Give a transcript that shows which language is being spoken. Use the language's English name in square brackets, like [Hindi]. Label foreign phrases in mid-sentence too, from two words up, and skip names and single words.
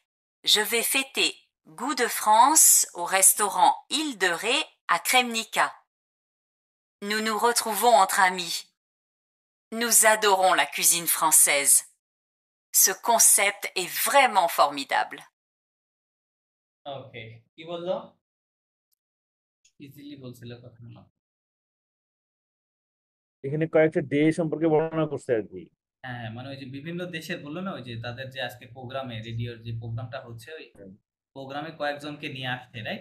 [French] Je vais fêter Goût de France au restaurant Île de Ré à Kremnica. Nous nous retrouvons entre amis. Nous adorons la cuisine française. Ce concept est vraiment formidable. [Bangla] ওকে কি বললো? ইজিলি বলছিল কথাগুলো। এখানে কয়েকটা দেশ সম্পর্কে বর্ণনা করছে আর কি। হ্যাঁ মানে ওই যে বিভিন্ন দেশের বললো না, ওই যে তাদের যে আজকে প্রোগ্রামে রেডিওর যে প্রোগ্রামটা হচ্ছে ওই প্রোগ্রামে কয়েকজনকে নিয়ে আসছে, রাইট?